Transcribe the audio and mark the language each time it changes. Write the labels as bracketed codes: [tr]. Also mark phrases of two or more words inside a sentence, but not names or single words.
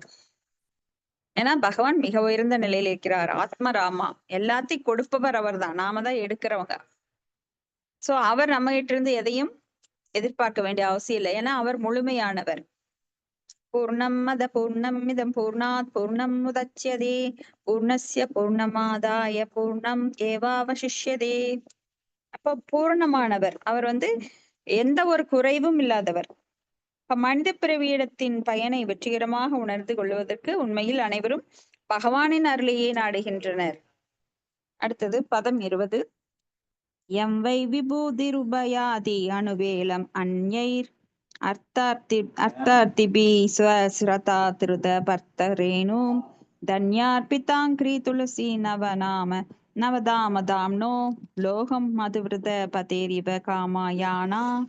[ta] ஏன்னா பகவான் மிக உயர்ந்த நிலையில இருக்கிறார். ஆத்மராமா, எல்லாத்தையும் கொடுப்பவர் அவர் தான், நாம தான் எடுக்கிறவங்க. சோ அவர் நம்ம கிட்ட இருந்து எதையும் எதிர்பார்க்க வேண்டிய அவசியம் இல்லை. ஏன்னா அவர் முழுமையானவர். [sa] पूर्णम् अदः पूर्णम् इदं पूर्णात् पूर्णम् उदच्यते पूर्णस्य पूर्णमादाय पूर्णम् एवावशिष्यते. [ta] அப்ப பூர்ணமானவர் அவர் எந்த ஒரு குறைவும் இல்லாதவர். மனித பிறவியிடத்தின் பயனை வெற்றிகரமாக உணர்ந்து கொள்வதற்கு உண்மையில் அனைவரும் பகவானின் அருளையே நாடுகின்றனர். அடுத்தது பதம் 20. [sa] यं वै विभूतिरुपयाति अनुवेलम् अन्यैः अर्थार्थिभिः स्वशिरसा धृत पादरेणु धन्यार्पिताङ्घ्रि तुलसी नवदामधाम्नो लोकं मधुव्रत पतेरिव कामयाना.